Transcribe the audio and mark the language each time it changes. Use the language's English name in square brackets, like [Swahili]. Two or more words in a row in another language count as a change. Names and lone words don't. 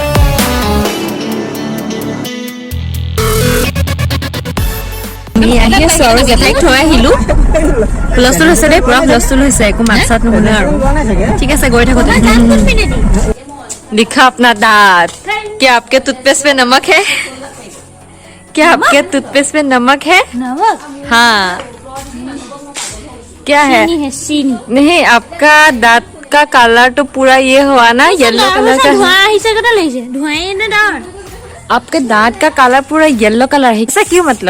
[Assamese] আমি আহি আছোঁ আহিছোঁ আৰু জেঠাইক থৈ আহিলোঁ হুলস্থুল হৈছে দেই পুৰা হুলস্থুল হৈছে একো মাত চাত নুশুনে আৰু ঠিক আছে গৈ থাকোঁতে [Hindi] दिखा अपना दांत क्या आपके टूथपेस्ट में नमक है क्या आपके टूथपेस्ट में नमक है नमक हाँ क्या है चीनी नहीं आपका दांत का कलर तो पूरा ये हुआ ना [English] yellow color [Hindi] का आपके दांत का कलर पूरा [English] yellow color [Hindi] है ऐसा क्यों मतलब